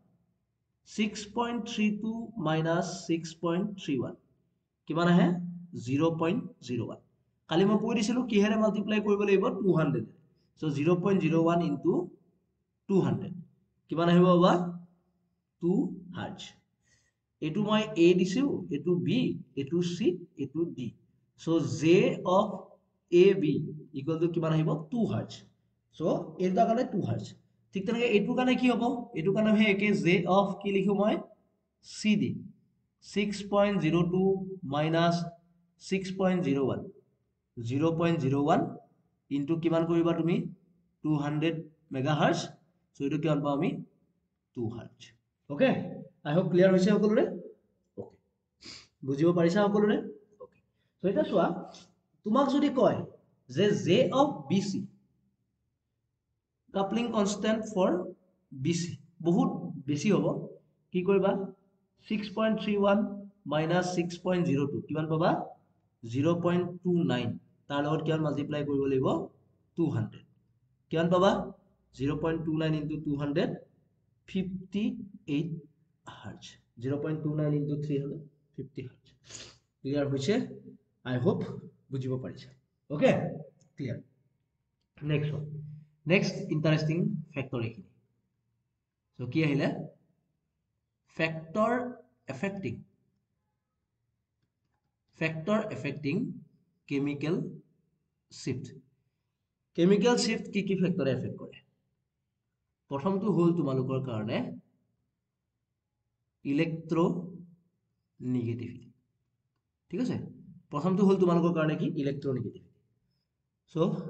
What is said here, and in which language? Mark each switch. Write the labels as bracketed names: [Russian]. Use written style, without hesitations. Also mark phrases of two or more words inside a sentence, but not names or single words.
[Assamese] 6.32 minus 6.31 কিমান আহে 0.01 কালি মই কৈ দিছিলো কিহেৰে মাল্টিপ্লাই কৰিব লাগিব 200 so 0.01 into 200 কিমান আহিব বাবা 2 হাৰ্জ এটু মই a দিছো এটু b এটু c এটু d [English] so j of ab equal to [Assamese] কিমান আহিব 2 হাৰ্জ so এটা কাৰণে 2 হাৰ্জ ঠিক তেনেকে এটু কাৰণে কি হ'ব এটু কাৰণে হে একে j of কি লিখো মই c দি 6.02 minus 6.01 0.01 into কিমান কৰিবা তুমি 200 মেগাহাৰ্জ সো এটো কিমান পাও আমি 2 হাৰ্জ [English] okay I hope [Assamese] ক্লিয়াৰ হৈছে সকলোৰে ওকে বুজিব পাৰিছা সকলোৰে ওকে সো এটা চোৱা তোমাক যদি কয় যে [English] J of BC coupling constant for BC [Assamese] বহুত বেছি হ'ব কি কৰিবা 6.31 minus 6.02 কিমান পাবা 0.29 তাৰ লগত কিমান মাল্টিপ্লাই কৰিব লাগিব 200 কিমান পাবা 0.29 into 200 58 hertz 0.29 into 300 50 hertz ক্লিয়াৰ হৈছে [English] I hope [Assamese] বুজিব পাৰিছা ওকে ক্লিয়াৰ [English] next interesting factor [Assamese] এখিনি সো কি আহিলে [English] factor affecting chemical shift [Assamese] কি কি ফেক্টৰে এফেক্ট কৰে প্ৰথমটো হল তোমালোকৰ কাৰণে [English] electro negativity [Assamese] ঠিক আছে প্ৰথমটো হল তোমালোকৰ কাৰণে কি [English] electro negativity [Assamese] সো